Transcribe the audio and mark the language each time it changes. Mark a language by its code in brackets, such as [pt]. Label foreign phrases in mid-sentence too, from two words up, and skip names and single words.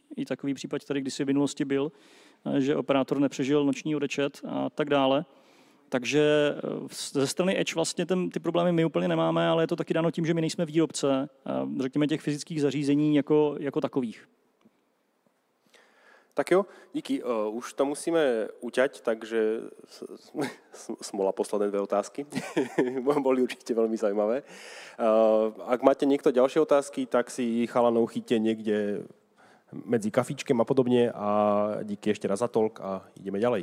[cs] I takový případ tady kdysi v minulosti byl, že operátor nepřežil noční odečet a tak dále. Takže ze strany Edge vlastně ty problémy my úplně nemáme, ale je to taky dáno tím, že my nejsme výrobce, řekněme, těch fyzických zařízení jako takových. [sk] Tak jo, díky. Už to musíme uťať, takže smola posledné 2 otázky. Boli určite veľmi zaujímavé. Ak máte niekto ďalšie otázky, tak si chalanov chyťte niekde medzi kafičkem a podobne a díky ešte raz za talk a ideme ďalej.